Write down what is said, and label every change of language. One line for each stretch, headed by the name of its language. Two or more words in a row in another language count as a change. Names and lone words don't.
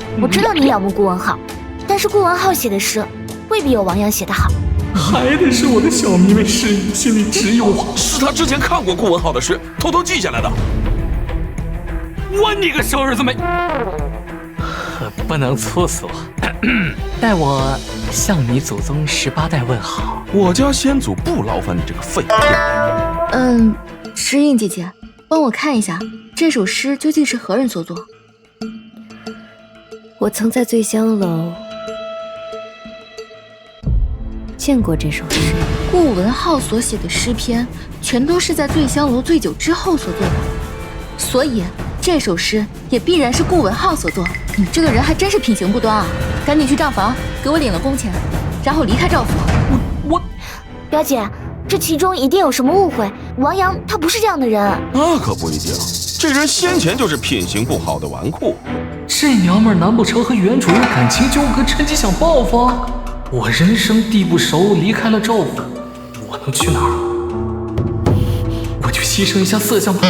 Chinese: 我知道你仰慕顧文浩，但是顧文浩寫的詩未必有王陽寫的好。還得是我的小迷妹詩雨，心裡只有我。是他之前看過顧文浩的詩，偷偷記下來的。我你个小儿子没！不能粗俗，待我向你祖宗18 代問好。我家先祖不勞煩你這個廢物。詩韻姐姐，幫我看一下這首詩究竟是何人所作？我曾在醉香樓見過這首詩。顧文浩所寫的詩篇，全都是在醉香樓醉酒之後所做的，所以這首詩也必然是顧文浩所作。你這個人還真是品行不端啊！趕緊去賬房給我領了工錢，然後離開趙府。我，表姐，這其中一定有什麼誤會。王陽他不是這樣的人。那可不一定，這人先前就是品行不好的紈絝。這娘們兒難不成和原主有感情糾葛，趁機想報復？我人生地不熟，離開了趙府，我能去哪兒？我就犧牲一下色相吧。